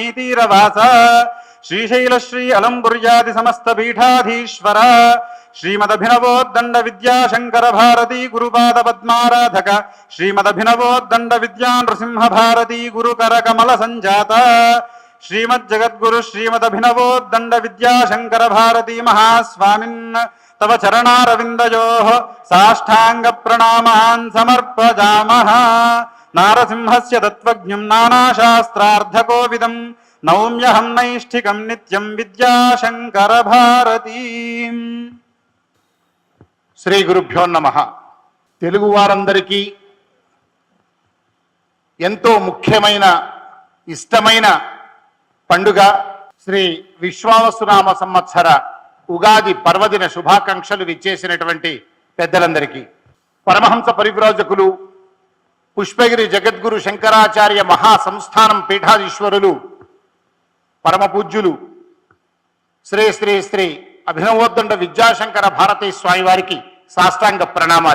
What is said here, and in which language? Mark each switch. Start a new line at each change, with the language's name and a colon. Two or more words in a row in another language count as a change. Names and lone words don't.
Sanskrit: तीरवास श्रीशैल श्री अलंबुर्यादि समस्त पीठाधीश्वर श्रीमदभिनवोद्दंड विद्याशंकर भारती गुरुपाद पद्माराधक श्रीमदभिनवोद्दंड विद्या नृसिंह भारती गुरुकर कमल संजात श्रीमज्जगद्गुरु श्रीमदभिनवोद्दंड विद्याशंकर भारती महास्वामिन् तव चरणारविन्दयोः साष्टांग प्रणामान् समर्पयामः. नारसिंहस्य तत्त्वज्ञं नानाशास्त्रार्धकोविदं नौम्यहं नैष्ठिकं नित्यं विद्याशंकर भारती. శ్రీ గురుభ్యో నమః.
Telugu: తెలుగు వారందరికీ ఎంతో ముఖ్యమైన ఇష్టమైన పండుగ శ్రీ విశ్వావసునామ సంవత్సర ఉగాది పర్వదిన శుభాకాంక్షలు విచ్చేసినటువంటి పెద్దలందరికీ, పరమహంస పరివ్రాజకులు పుష్పగిరి జగద్గురు శంకరాచార్య మహాసంస్థానం పీఠాధీశ్వరులు పరమ పూజ్యులు శ్రీ శ్రీ శ్రీ అభినవోద్దండ విద్యాశంకర భారతీ స్వామి వారికి సాష్టాంగ ప్రణామాలు.